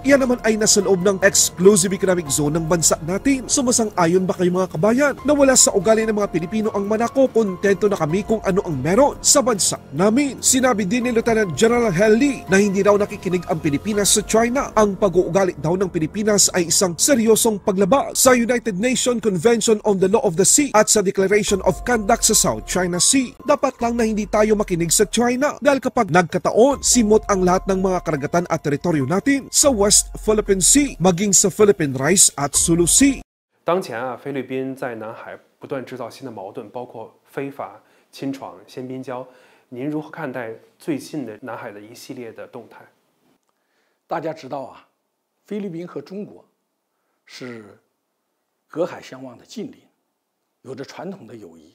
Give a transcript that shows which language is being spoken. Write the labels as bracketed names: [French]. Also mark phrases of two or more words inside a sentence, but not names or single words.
[Filipino] Iyan naman ay nasa loob ng [English] exclusive economic zone [Filipino] ng bansa natin. Sumasang-ayon ba kayo mga kabayan na wala sa ugali ng mga Pilipino ang manako? Kontento na kami kung ano ang meron sa bansa namin. Sinabi din ni Lieutenant General Heli na hindi daw nakikinig ang Pilipinas sa China. Ang pag-uugali daw ng Pilipinas ay isang seryosong paglabag sa United Nations Convention on the Law of the Sea at sa Declaration of Conduct sa South China Sea. Dapat lang na hindi tayo makinig sa China dahil kapag nagkataon, simot ang lahat ng mga karagatan at teritoryo natin sa West Philippine Sea, maging sa Philippine Rice at Sulu Sea. [Chinese] 当前菲律宾在南海不断制造新的矛盾，包括非法侵闯鲜滨礁。您如何看待最近的南海的一系列的动态？大家知道啊，菲律宾和中国是隔海相望的近邻，有着传统的友谊。